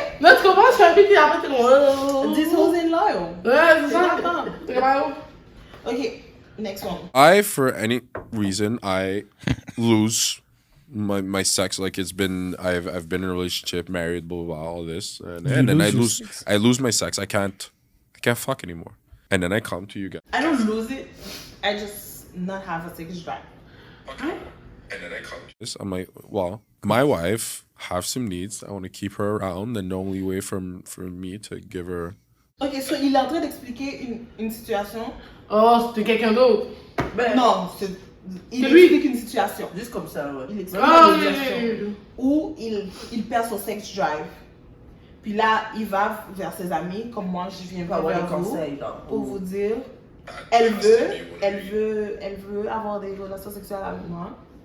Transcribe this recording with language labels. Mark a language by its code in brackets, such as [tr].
[fr] Là, tu commences, je fais un beat et après t'es comme. [en] This hoes ain't loyal. [fr] Ouais, c'est ça. C'est comme. [en] Ok, next one. I, for any reason, I lose my sex. Like I've been in a relationship, married, blah blah, blah all this, and then I lose my sex. I can't fuck anymore. And then I come to you guys. I don't lose it. I just not have a sex drive. Okay. And then I come to this. I'm like, well, my wife have some needs. I want to keep her around. The only way for me to give her. [fr] Ok, so il est en train d'expliquer une situation. Oh, c'était quelqu'un d'autre. Non, il lui. explique une situation. Juste comme ça, ouais. Il explique une situation où il perd son sex drive. Puis là, il va vers ses amis, comme moi, je viens vers vous, pour vous dire, elle veut avoir des relations sexuelles avec moi.